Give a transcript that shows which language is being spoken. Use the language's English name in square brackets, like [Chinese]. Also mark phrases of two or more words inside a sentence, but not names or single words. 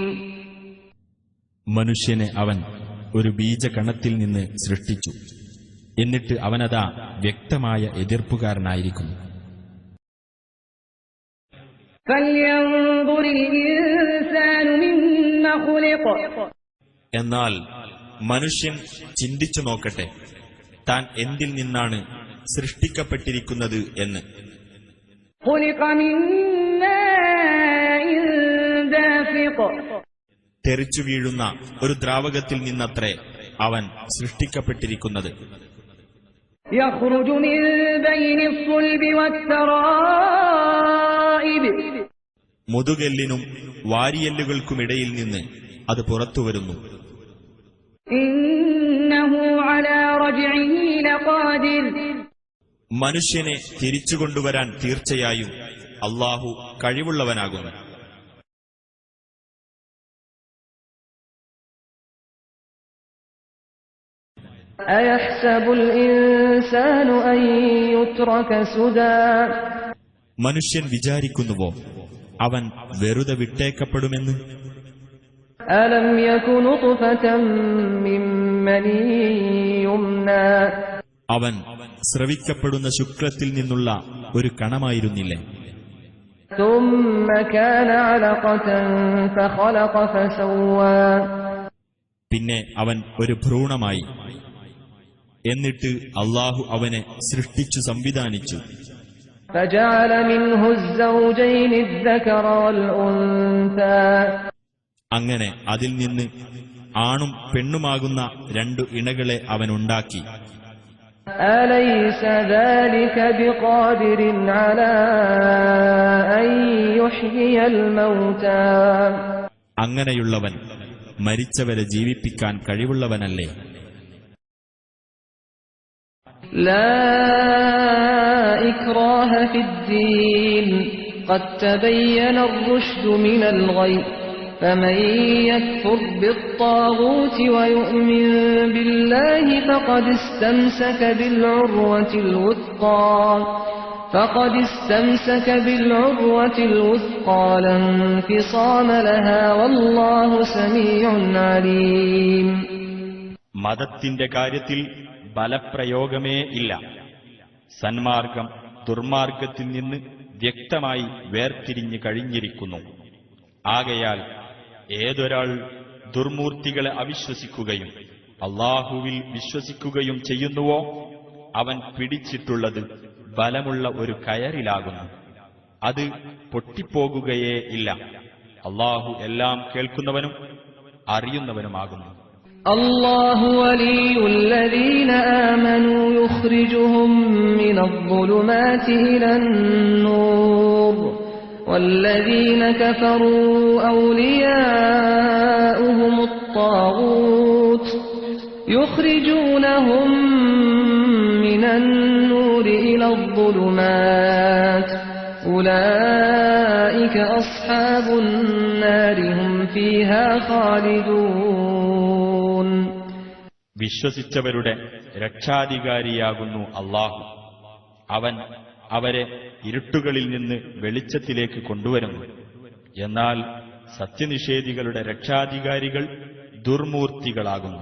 [Malayalam] മനുഷ്യനെ അവൻ ഒരു ബീജകണത്തിൽ നിന്ന് സൃഷ്ടിച്ചു. എന്നിട്ട് അവനതാ വ്യക്തമായ എതിർപ്പുകാരനായിരിക്കുന്നു. [Arabic] فلينظر الإنسان مما خلق. [Malayalam] എന്നാൽ മനുഷ്യൻ ചിന്തിച്ചു നോക്കട്ടെ താൻ എന്തിൽ നിന്നാണ് സൃഷ്ടിക്കപ്പെട്ടിരിക്കുന്നത് എന്ന്. [Arabic] خلق من ماء دافق. [Malayalam] തെറിച്ചു വീഴുന്ന ഒരു ദ്രാവകത്തിൽ നിന്നത്രേ അവൻ സൃഷ്ടിക്കപ്പെട്ടിരിക്കുന്നത്. [Arabic] يخرج من بين الصلب والترائب. [Malayalam] മുതുകെല്ലിനും വാരിയെല്ലുകൾക്കുമിടയിൽ നിന്ന് അത് പുറത്തുവരുന്നു. [Arabic] إنه على رجعه لقادر. [Malayalam] മനുഷ്യനെ തിരിച്ചുകൊണ്ടുവരാൻ തീർച്ചയായും അള്ളാഹു കഴിവുള്ളവനാകുന്നു. [Arabic] أيحسب الإنسان أن يترك سدى. [Malayalam] മനുഷ്യൻ വിചാരിക്കുന്നുവോ അവൻ വെറുതെ വിട്ടേക്കപ്പെടുമെന്ന്? [Arabic] ألم يك نطفة من مني يمنى. [Malayalam] അവൻ സ്രവിക്കപ്പെടുന്ന ശുക്ലത്തിൽ നിന്നുള്ള ഒരു കണമായിരുന്നില്ലേ? [Arabic] ثم كان علقة فخلق فسوى. [Malayalam] പിന്നെ അവൻ ഒരു ഭ്രൂണമായി. എന്നിട്ട് അള്ളാഹു അവനെ സൃഷ്ടിച്ചു സംവിധാനിച്ചു. [Arabic] فجعل منه الزوجين الذكر والأنثى. [Malayalam] അങ്ങനെ അതിൽ നിന്ന് ആണും പെണ്ണുമാകുന്ന രണ്ടു ഇണകളെ അവനുണ്ടാക്കി. [Arabic] أليس ذلك بقادر على أن يحيي الموتى. [Malayalam] അങ്ങനെയുള്ളവൻ മരിച്ചവരെ ജീവിപ്പിക്കാൻ കഴിവുള്ളവനല്ലേ? [Arabic] لا إكراه في الدين قد تبين الرشد من الغي فمن يكفر بالطاغوت ويؤمن بالله فقد استمسك بالعروة الوثقى لا انفصام لها والله سميع عليم. [Malayalam] മതത്തിന്റെ കാര്യത്തിൽ ബലപ്രയോഗമേ ഇല്ല. സന്മാർഗം ദുർമാർഗത്തിൽ നിന്ന് വ്യക്തമായി വേർതിരിഞ്ഞു കഴിഞ്ഞിരിക്കുന്നു. ആകയാൽ ഏതൊരാൾ ദുർമൂർത്തികളെ അവിശ്വസിക്കുകയും അള്ളാഹുവിൽ വിശ്വസിക്കുകയും ചെയ്യുന്നുവോ അവൻ പിടിച്ചിട്ടുള്ളത് ബലമുള്ള ഒരു കയറിലാകുന്നു, അത് പൊട്ടിപ്പോകുകയേ ഇല്ല. അള്ളാഹു എല്ലാം കേൾക്കുന്നവനും അറിയുന്നവനുമാകുന്നു. [Arabic] الله ولي الذين آمنوا يخرجهم من الظلمات إلى النور والذين كفروا أولياؤهم الطاغوت يخرجونهم من النور إلى الظلمات أولئك أصحاب النار هم فيها خالدون. [Malayalam] വിശ്വസിച്ചവരുടെ രക്ഷാധികാരിയാകുന്നു അള്ളാഹു. അവൻ അവരെ ഇരുട്ടുകളിൽ നിന്ന് വെളിച്ചത്തിലേക്ക് കൊണ്ടുവരുന്നു. എന്നാൽ സത്യനിഷേധികളുടെ രക്ഷാധികാരികൾ ദുർമൂർത്തികളാകുന്നു.